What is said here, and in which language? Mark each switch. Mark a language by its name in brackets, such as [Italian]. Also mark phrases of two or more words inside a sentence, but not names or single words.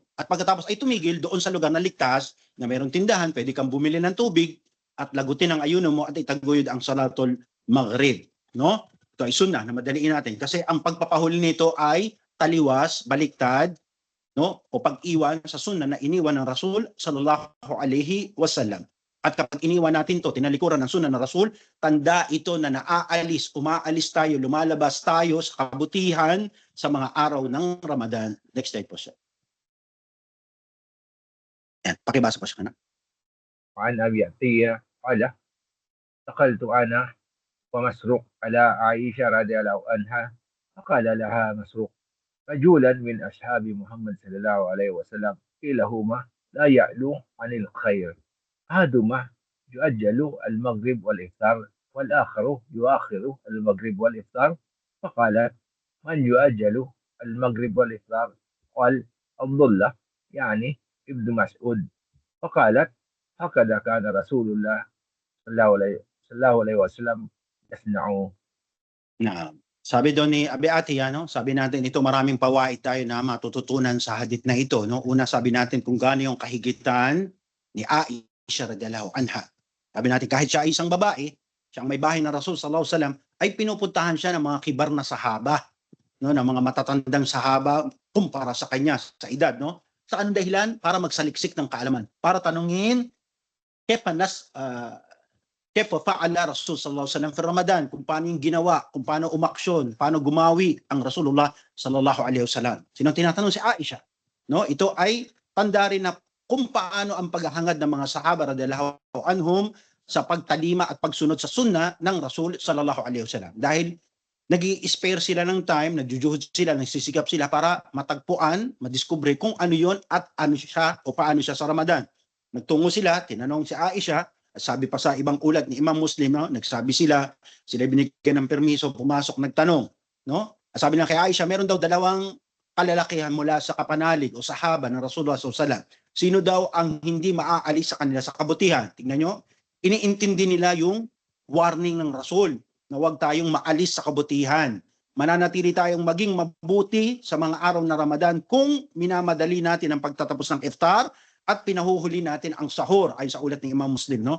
[Filipino] At pagkatapos ay tumigil doon sa lugar na ligtas na mayroong tindahan, pwede kang bumili ng tubig at lagutin ang ayuno mo at itaguyod ang [Arabic] صلاة المغرب, [Filipino] no? Ito ay sunnah na madaliin natin kasi ang pagpapahuli nito ay taliwas, baliktad, no? O pag-iwan sa sunnah na iniwan ng [Arabic] رسول صلى الله عليه وسلم. [Filipino] At kapag iniwan natin to, tinalikuran ng sunnah ng Rasul, tanda ito na umaalis tayo, lumalabas tayo sa kabutihan sa mga araw ng Ramadan. [English] Next slide [Filipino] po siya. Yan, pakibasa po siya ka na. [Arabic] وعن أبي عطية قال دخلت أنا ومسروق على عائشة رضي الله عنها فقال لها مسروق رجولا من أصحاب محمد صلى الله عليه وسلم كلاهما لا يعلو عن الخير أحدهما يؤجل المغرب والإفطار والآخر يؤخر المغرب والإفطار فقالت من يؤجل المغرب والإفطار قال عبد الله يعني ابن مسعود فقالت هكذا كان رسول الله صلى الله عليه وسلم يصنع. [Filipino] Sabi doon ni Abi Atiya, no? Sabi natin ito, maraming pawaid tayo na matututunan sa hadith na ito, no? Una, sabi natin kung gaano yung kahigitan ni Aisha [Arabic] رضي الله عنها. [Filipino] Sabi natin kahit siya ay isang babae, siyang may bahay na [Arabic] رسول صلى الله عليه وسلم, [Filipino] ay pinupuntahan siya ng mga kibar na sahaba, no? Ng mga matatandang sahaba kumpara sa kanya sa edad, no? Sa anong dahilan? Para magsaliksik ng kaalaman, para tanungin [Arabic] كيف فعل رسول صلى الله عليه وسلم في رمضان, [Filipino] kung paano yung ginawa, kung paano umaksyon, paano gumawi ang [Arabic] رسول الله صلى الله عليه وسلم. [Filipino] Sino tinatanong? Si Aisha. No, ito ay tanda rin na kung paano ang paghahangad ng mga sahaba [Arabic] رضي الله عنهم [Filipino] sa pagtalima at pagsunod sa sunna ng [Arabic] رسول صلى الله عليه وسلم. [Filipino] Dahil nag-i-spare sila ng time, nagjujuhod sila, nagsisikap sila para matagpuan, madiskubre kung ano yon at ano siya o paano siya sa Ramadan. Nagtungo sila, tinanong si Aisha, sabi pa sa ibang ulat ni Imam Muslim, no? Nagsabi sila binigyan ng permiso, pumasok, nagtanong, no? Sabi na kay Aisha, meron daw dalawang kalalakihan mula sa kapanalig o sahaba ng [Arabic] رسول الله صلى الله عليه وسلم. [Filipino] Sino daw ang hindi maaalis sa kanila sa kabutihan? Tingnan nyo, iniintindi nila yung warning ng Rasul na huwag tayong maalis sa kabutihan. mananatili tayong maging mabuti sa mga araw na Ramadan kung minamadali natin ang pagtatapos ng iftar at pinahuhuli natin ang sahur ayon sa ulat ng Imam Muslim, no?